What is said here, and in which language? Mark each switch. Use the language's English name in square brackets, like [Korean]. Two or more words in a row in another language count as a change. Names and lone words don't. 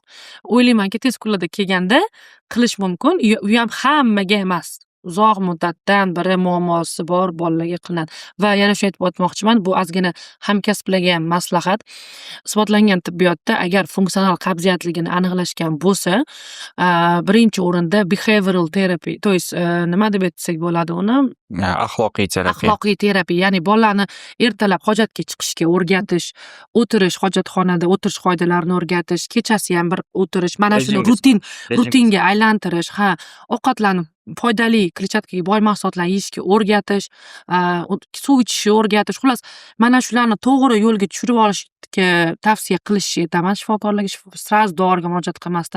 [Uzbek] O'ylaymanki, tez kunlarda kelganda qilish mumkin. U ham hammaga emas. Uzoq muddatdan biri muammosi bor bolalarga qilinadi. Va yana shuni aytib o'tmoqchiman, bu ozgina hamkasblarga ham maslahat. Isbotlangan tibbiyotda agar funksional qabziyatligini aniqlashgan bo'lsa, birinchi o'rinda [English] behavioral therapy, [Russian] to есть [Uzbek] nima deb aytsak bo'ladi uni? Axloqiy terapiya. Axloqiy terapiya, ya'ni bolalarni ertalab hojatga chiqishga o'rgatish, o'tirish, hojatxonada o'tirish qoidalarini o'rgatish, kechasi ham bir o'tirish, mana shuni rutinga aylantirish, ovqatlarni foydali kletchatkaga boy mahsulotlarni yeyishga o'rgatish, suv ichishni o'rgatish, xullas, mana shularni to'g'ri yo'lga tushirib olishga tavsiya qilishni aytaman shifokorlarga, sraz doriga murojaat qilmasdan.